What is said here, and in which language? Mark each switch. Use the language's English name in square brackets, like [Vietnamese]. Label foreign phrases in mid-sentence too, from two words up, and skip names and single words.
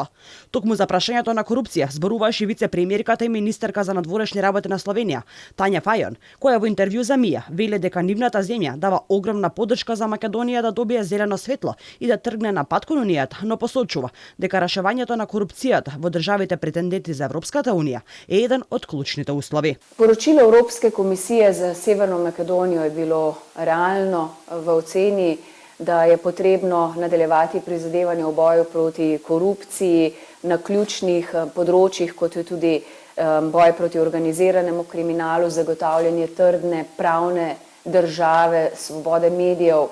[Macedonian] Токму за прашањето на корупција зборуваше вице-премиерката и министерка за надворешни работи на Словенија, Тања Фајон, која во интервју за МИА веле дека нивната земја дава огромна поддршка за Македонија да добие зелено светло и да тргне на пат кон Унијата, но посочува дека рашавањето на корупцијата во државите претенденти за Европската унија е еден од клучните услови. [Slovenian] Poročilo Evropske komisije za Severno Makedonijo je bilo realno v oceni, da je potrebno nadaljevati prizadevanje v boju proti korupciji na ključnih področjih, kot je tudi boj proti organiziranemu kriminalu, zagotavljanje trdne pravne države, svobode medijev.